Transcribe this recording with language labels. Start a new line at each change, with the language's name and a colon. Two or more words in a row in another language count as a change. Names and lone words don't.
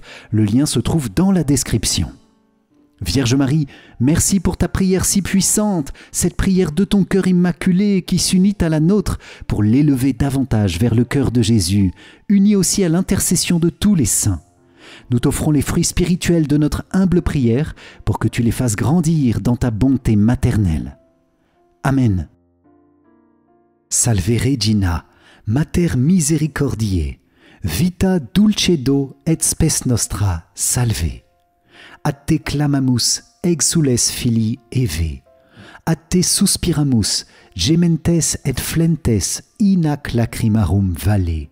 French: Le lien se trouve dans la description. Vierge Marie, merci pour ta prière si puissante, cette prière de ton cœur immaculé qui s'unit à la nôtre pour l'élever davantage vers le cœur de Jésus, uni aussi à l'intercession de tous les saints. Nous t'offrons les fruits spirituels de notre humble prière pour que tu les fasses grandir dans ta bonté maternelle. Amen.
Latin: Salve Regina, Mater Misericordiae, vita dulcedo et spes nostra, salve. A te clamamus, exules filii Eve. A te suspiramus, gementes et flentes in ac lacrimarum valle.